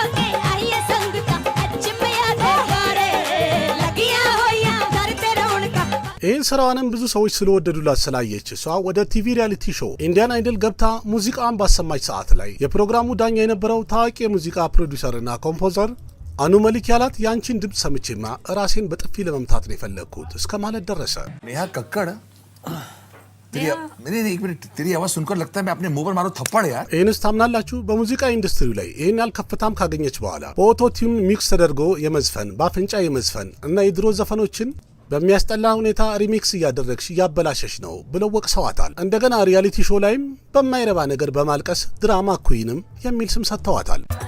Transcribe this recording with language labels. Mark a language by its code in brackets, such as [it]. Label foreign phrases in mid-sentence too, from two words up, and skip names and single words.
[am] ይህን ስራዋንም ብዙ ሰዎች ስለወደዱላት ስላየች እሷ ወደ ቲቪ ሪያሊቲ ሾው ኢንዲያን አይድል ገብታ ሙዚቃዋን ባሰማች ሰዓት ላይ የፕሮግራሙ ዳኛ የነበረው ታዋቂ የሙዚቃ ፕሮዲውሰርና ኮምፖዘር አኑ መሊክ ያላት ያንቺን ድምፅ ሰምቼማ ራሴን በጥፊ ለመምታት ነው የፈለግኩት እስከ ማለት ደረሰ። [hi] नेहा कक्कड़ एक मिनट तेरी आवाज सुनकर लगता है मैं अपने मुंह पर मारूं थप्पड़ यार। [am] ይህንስ ታምናላችሁ? በሙዚቃ ኢንዱስትሪው ላይ ይህን ያህል ከፍታም ካገኘች በኋላ በኦቶቲዩን ሚክስ ተደርጎ የመዝፈን በአፍንጫ የመዝፈን እና የድሮ ዘፈኖችን በሚያስጠላ ሁኔታ ሪሚክስ እያደረግሽ እያበላሸሽ ነው ብለው ወቅሰዋታል። እንደገና ሪያሊቲ ሾው ላይም በማይረባ ነገር በማልቀስ ድራማ ኩዊንም የሚል ስም ሰጥተዋታል።